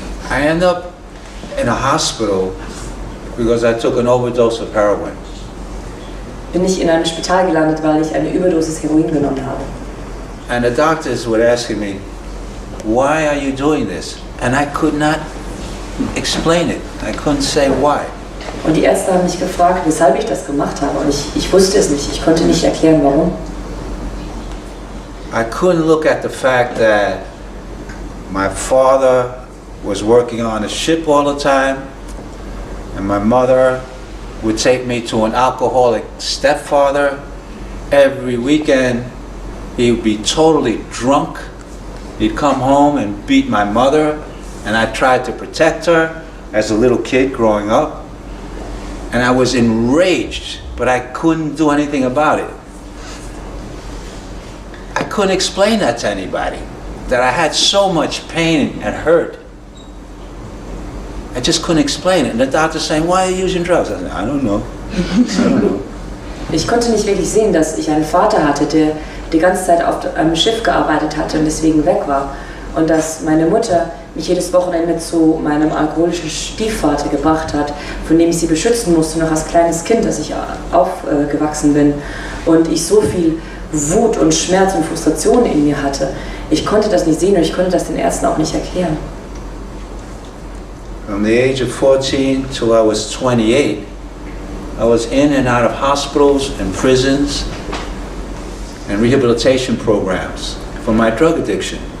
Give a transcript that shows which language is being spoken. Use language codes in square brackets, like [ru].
[en] I ended up in a hospital because I took an overdose of heroin. [de] bin ich in einem Spital gelandet, weil ich eine Überdosis Heroin genommen habe. [en] And the doctors were asking me, why are you doing this? And I could not explain it. I couldn't say why. [de] Und die Ärzte haben mich gefragt, weshalb ich das gemacht habe. Und ich wusste es nicht. Ich konnte nicht erklären, warum. [en] I couldn't look at the fact that my father was working on a ship all the time, and my mother would take me to an alcoholic stepfather every weekend. He would be totally drunk. He'd come home and beat my mother, and I tried to protect her as a little kid growing up. And I was enraged, but I couldn't do anything about it. I couldn't explain that to anybody, that I had so much pain and hurt. I just couldn't explain it. And the doctor's saying, why are you using drugs? I said, I don't know. I don't know. [de] Ich konnte nicht wirklich sehen, dass ich einen Vater hatte, der die ganze Zeit auf einem Schiff gearbeitet hatte und deswegen weg war. Und dass meine Mutter mich jedes Wochenende zu meinem alkoholischen Stiefvater gebracht hat, von dem ich sie beschützen musste, noch als kleines Kind, dass ich aufgewachsen bin. Und ich so viel Wut und Schmerz und Frustration in mir hatte. Ich konnte das nicht sehen und ich konnte das den Ärzten auch nicht erklären. [en] From the age of 14 till I was 28, I was in and out of hospitals and prisons and rehabilitation programs for my drug addiction.